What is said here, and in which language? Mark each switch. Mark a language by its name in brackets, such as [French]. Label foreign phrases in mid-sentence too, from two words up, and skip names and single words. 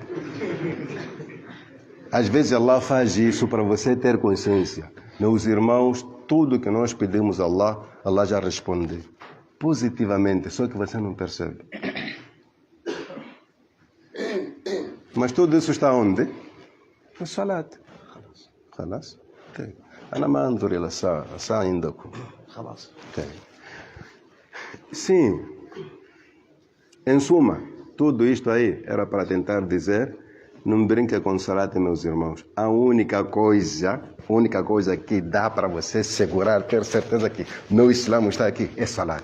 [Portuguese] Às vezes Allah faz isso para você ter consciência. Meus irmãos, tudo que nós pedimos a Allah, Allah já responde positivamente, só que você não percebe. Mas tudo isso está onde? No salat. Khalas? Okay. [Arabic] أنا ما أنظر إلى الساعة عندكم. Khalas. [Portuguese] Okay. Sim. Em suma, tudo isto aí era para tentar dizer, não brinque com salat, meus irmãos. A única coisa que dá para você segurar, ter certeza que meu Islã está aqui, é salat.